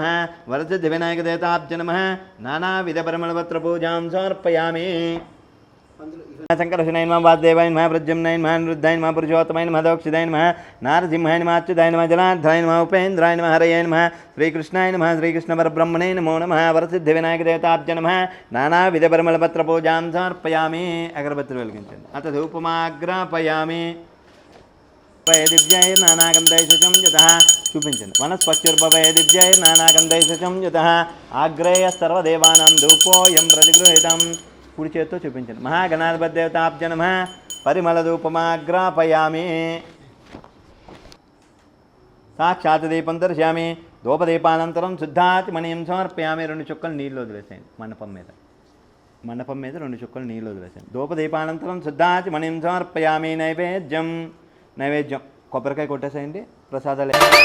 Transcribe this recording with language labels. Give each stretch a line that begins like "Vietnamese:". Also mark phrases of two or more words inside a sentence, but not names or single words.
Sanskrit: वरसिद्धिविनायकदेवताभ्य नमः नानाविधपरिमलपत्रपूजां समर्पयामि शंकरशनाय नमः वासुदेवाय नमः प्रद्युम्नाय नमः अनिरुद्धाय नमः पुरुषोत्तमाय नमः अधोक्षिताय नमः नारसिंहाय नमः अच्युताय नमः जनार्दनाय नमः उपेन्द्राय नमः हरये नमः श्रीकृष्णाय नमः श्रीकृष्णपरब्रह्मणे नमो नमः वरसिद्धिविनायकदेवताभ्य नमः नानाविधपरिमलपत्रपूजां समर्पयामि
Telugu: అగరబత్తిలు వెలిగించండి
Sanskrit: अथ धूपमाग्रापयामि दिव्यैर्नानागन्धैः यतः చూపించండి वनस्पत्युर्भवैर्दिव्यैर्नानागन्धैः यतः आग्रेय सर्वदेवानां धूपोऽयं प्रतिगृहीतं
Telugu: కుడి చేత్తో చూపించండి
Sanskrit: మహాగణాధిపతి దేవతాభ్య నమః పరిమళధూపమాగ్రాపయామి సాక్షాత్ దీపం దర్శయామి ధూపదీపానంతరం శుద్ధాత్మనీయం సమర్పయామి
Telugu: 2 చుక్కలు నీళ్ళు వదిలేసేయండి మండపం మీద 2 చుక్కలు నీళ్ళు వదిలేసేయండి
Sanskrit: ధూపదీపానంతరం శుద్ధాత్మనీయం సమర్పయామి
Telugu: నైవేద్యం కొబ్బరికాయ కొట్టేసేయండి ప్రసాదాలు